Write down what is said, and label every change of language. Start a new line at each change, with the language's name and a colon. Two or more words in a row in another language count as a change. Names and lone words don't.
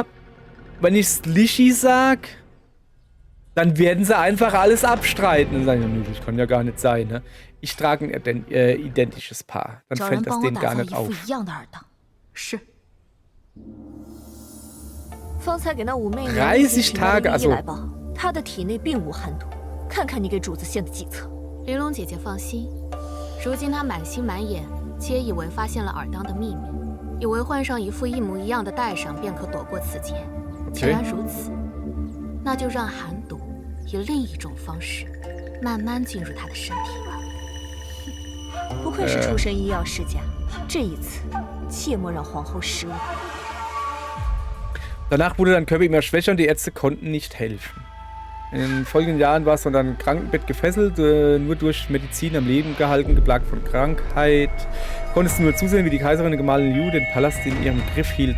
German: Wenn ich Lischi sag, dann werden sie einfach alles abstreiten. Und sagen, das kann ja gar nicht sein, ne? Ich trage ein identisches Paar. Dann fällt das denen gar nicht auf. 30 Tage, also
Chinese: 他的体内并无寒毒，看看你给主子献的计策。玲珑姐姐放心，如今她满心满眼皆以为发现了尔当的秘密，以为换上一副一模一样的带上便可躲过此劫。既然如此，那就让寒毒以另一种方式慢慢进入她的身体吧。不愧是出身医药世家，这一次切莫让皇后失望。
German: Danach wurde dein Körper immer schwächer und die Ärzte konnten nicht helfen. In den folgenden Jahren warst du an deinem Krankenbett gefesselt, nur durch Medizin am Leben gehalten, geplagt von Krankheit. Konntest du nur zusehen, wie die Kaiserin und Gemahlin Liu den Palast in ihrem Griff hielten.